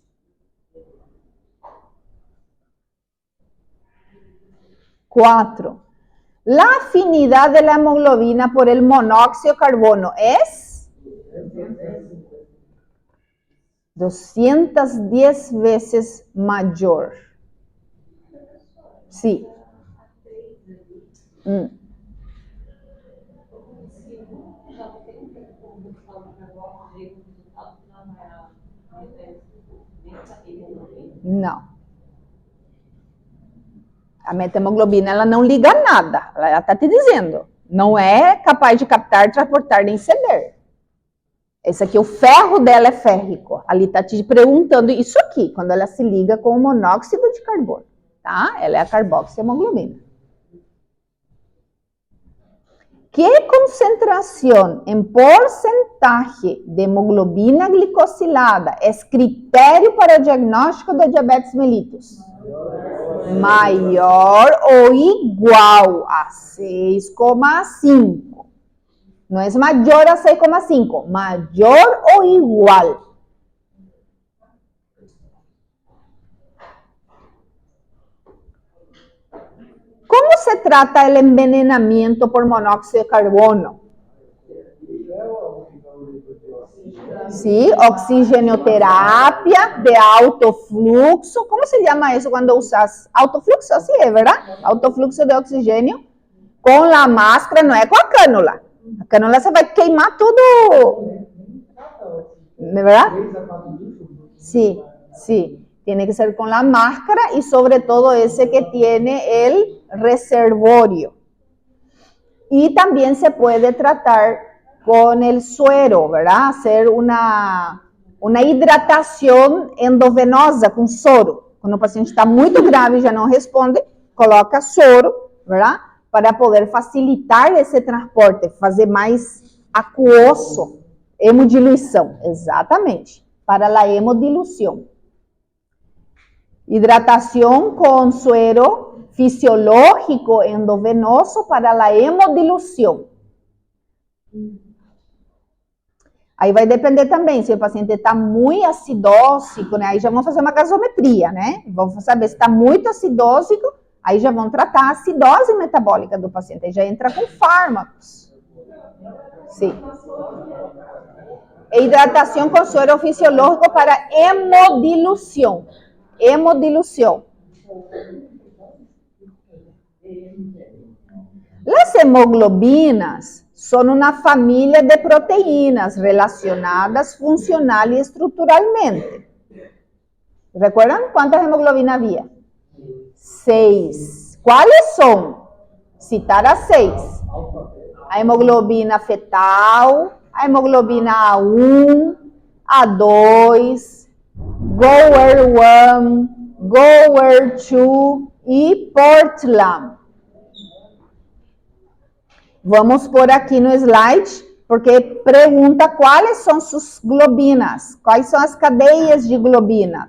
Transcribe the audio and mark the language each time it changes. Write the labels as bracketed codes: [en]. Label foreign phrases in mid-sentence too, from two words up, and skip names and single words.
[es] 4. La afinidad de la hemoglobina por el monóxido de carbono es 210 veces mayor. Sí. [pt] Não. A metahemoglobina, ela não liga nada. Ela está te dizendo. Não é capaz de captar, transportar nem ceder. Esse aqui, o ferro dela é férrico. Ali está te perguntando isso aqui, quando ela se liga com o monóxido de carbono, tá? Ela é a carboxihemoglobina. [es] ¿Qué concentración en porcentaje de hemoglobina glicosilada es criterio para el diagnóstico de diabetes mellitus? [pt] Maior ou igual a 6,5. Não é maior a 6,5, maior ou igual. [es] ¿Cómo se trata el envenenamiento por monóxido de carbono? Sí, oxigenoterapia de [pt] alto fluxo. [es] ¿Cómo se llama eso cuando usas [pt] alto fluxo? [es] Así es, ¿verdad? [pt] Alto fluxo [es] de oxígeno con la máscara, no es con la cánula. [pt] A cânula você vai queimar tudo, [es] ¿verdad? Sí, sí. Tiene que ser con la máscara y sobre todo ese que tiene el reservorio. Y también se puede tratar con el suero, ¿verdad? Hacer una hidratación endovenosa [pt] com soro. Quando o paciente está muito grave e já não responde, coloca soro, ¿verdad? Para poder facilitar esse transporte, fazer mais aquoso. Hemodiluição, exatamente. Para a hemodiluição. [es] Hidratación con suero fisiológico endovenoso para la hemodilución. [pt] Aí vai depender também, se o paciente está muito acidósico, né? Aí já vão fazer uma gasometria, né? Vão saber se está muito acidósico, aí já vão tratar a acidose metabólica do paciente, aí já entra com fármacos. Sim. [es] Hidratación con suero fisiológico para hemodilución. Hemodilución. Las hemoglobinas son una familia de proteínas relacionadas funcional y estructuralmente. ¿Recuerdan cuántas hemoglobinas había? 6. ¿Cuáles son? Citar a 6. [pt] A hemoglobina fetal, a hemoglobina A1, A2, GOER1, GOER2 e Portland. Vamos por aqui no slide, porque pergunta quais são suas globinas, quais são as cadeias de globina.